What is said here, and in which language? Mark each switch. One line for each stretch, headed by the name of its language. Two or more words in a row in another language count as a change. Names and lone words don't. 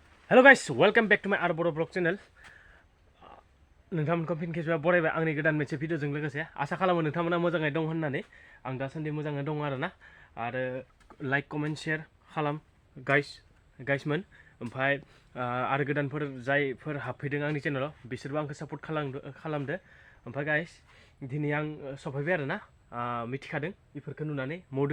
English: hello guys welcome back to my R Boro blog channel
Bodo: नोंथांमोनखौ फिन खेबसेबाव बरायबाय आंनि गोदान मोनसे भिडिअजों लोगोसे आसा खालामो नोंथांमोना मोजाङै दं होननानै आं दासान्दि मोजाङै दं आरोना आरो
English: like comment share
Bodo: खालाम गाइसमोन ओमफ्राय आरो गोदानफोर जायफोर हाबफैदों आंनि चेनेलाव बिसोरबो आंखौ सापर्ट खालामदो ओमफ्राय गाइस दिनै आं सफैबाय आरोना मिथिखादों बेफोरखौ नुनानै मावदों